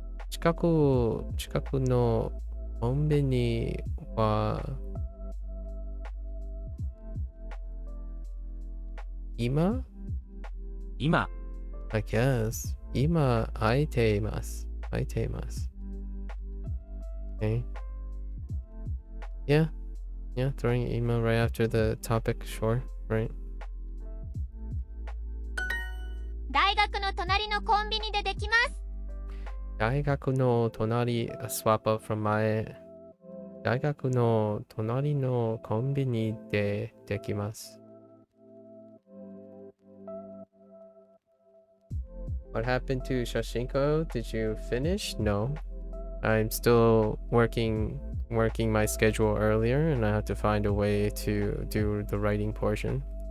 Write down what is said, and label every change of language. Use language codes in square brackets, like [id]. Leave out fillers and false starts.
[ja] 近くのコンビニは今 [en] I guess [ja] 今空いています。 [en] Okay. Yeah, throwing an email right after the topic, sure, right? [ja] 大学の隣のコンビニでできます。大学の隣 [en] swap up from 前。 [ja] 大学の隣のコンビニでできます。 [en] What happened to Shashinko? Did you finish? No. I'm still working my schedule earlier and I have to find a way to do the writing portion.